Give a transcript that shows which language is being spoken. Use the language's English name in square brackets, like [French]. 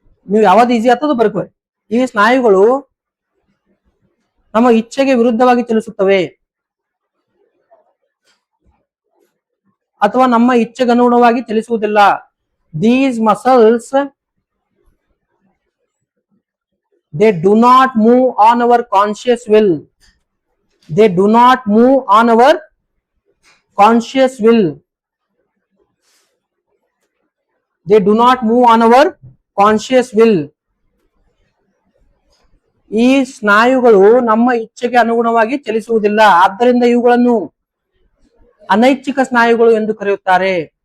[Kannada] ನೀವು ಯಾವ್ದು ಈಸಿ ಆಗ್ತದ ಬರ್ಕೋರಿ. ಈ ಸ್ನಾಯುಗಳು ನಮ್ಮ ಇಚ್ಛೆಗೆ ವಿರುದ್ಧವಾಗಿ ಚಲಿಸುತ್ತವೆ ಅಥವಾ ನಮ್ಮ ಇಚ್ಛೆಗೆ ಅನುಗುಣವಾಗಿ ಚಲಿಸುವುದಿಲ್ಲ. [English] These muscles they do not move on our conscious will. They do not move on our conscious will. They do not move on our conscious will. [Kannada] ಈ ಸ್ನಾಯುಗಳು ನಮ್ಮ ಇಚ್ಛೆಗೆ ಅನುಗುಣವಾಗಿ ಚಲಿಸುವುದಿಲ್ಲ. ಆದ್ದರಿಂದ ಇವುಗಳನ್ನು ಅನೈಚ್ಛಿಕ ಸ್ನಾಯುಗಳು ಎಂದು ಕರೆಯುತ್ತಾರೆ.